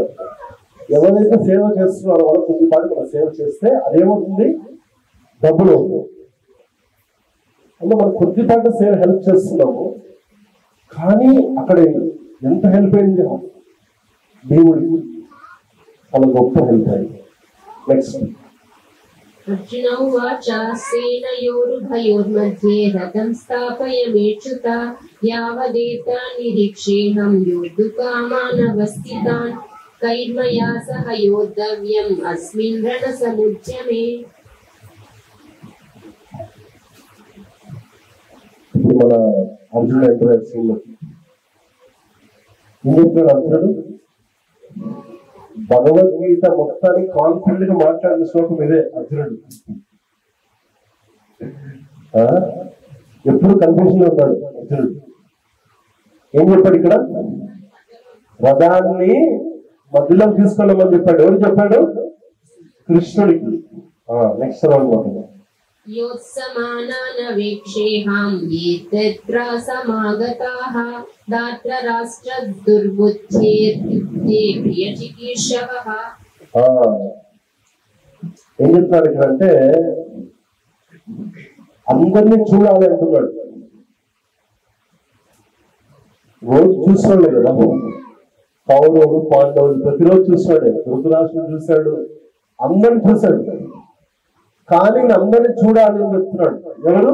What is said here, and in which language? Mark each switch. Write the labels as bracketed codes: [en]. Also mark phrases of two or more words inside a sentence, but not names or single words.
[te] ఎవరైతే సేవ చేస్తున్నారో వాళ్ళకి కొద్దిపాటి మనం సేవ చేస్తే అదేమవుతుంది? డబ్బులు అవుతుంది. అంటే మనం కొద్దిపాటి సేవ హెల్ప్ చేస్తున్నాము, కానీ అక్కడ ఎంత హెల్ప్ అయింది? దేవుడికి చాలా గొప్ప హెల్ప్ అయింది. నెక్స్ట్ [sa] अर्जुन उवाच सेनयोरुभयोर्मध्ये रथं स्थापयमेच्युत यावदेतान्निरीक्षेऽहं योद्धुकामानवस्थितान् कैर्मया सह योद्धव्यम् अस्मिन् रणसमुद्यमे. [te] మన అర్జునుడు [en] enter scene [te] అర్జునుడు భగవద్గీత మొత్తానికి కాన్ఫిడెంట్ గా మాట్లాడిన శ్లోకం ఇదే. అర్జునుడు ఎప్పుడు కన్ఫ్యూజన్ లో ఉన్నాడు. అర్జునుడు ఏం చెప్పాడు ఇక్కడ? రథాన్ని మధ్యలో తీసుకెళ్ళమని చెప్పాడు. ఎవరు చెప్పాడు? కృష్ణుడికి. [en] next round [te] మాట్లాడు. [sa] योत्समानानवेक्षेऽहं ये तत्र समागताः दात्रराष्ट्रदुर्बुद्धेर्युद्धे प्रियचिकीर्षवः. [te] ఏం చెప్తున్నాడు ఇక్కడ అంటే అందరినీ చూడాలి అంటున్నాడు. రోజు చూస్తున్నాడు కదా, కౌరవులు పాండవులు ప్రతిరోజు చూస్తున్నాడు. ధృతరాష్ట్రుడు చూశాడు, అందరిని చూశాడు. కానీ అందరినీ చూడాలి అని చెప్తున్నాడు. ఎవరు?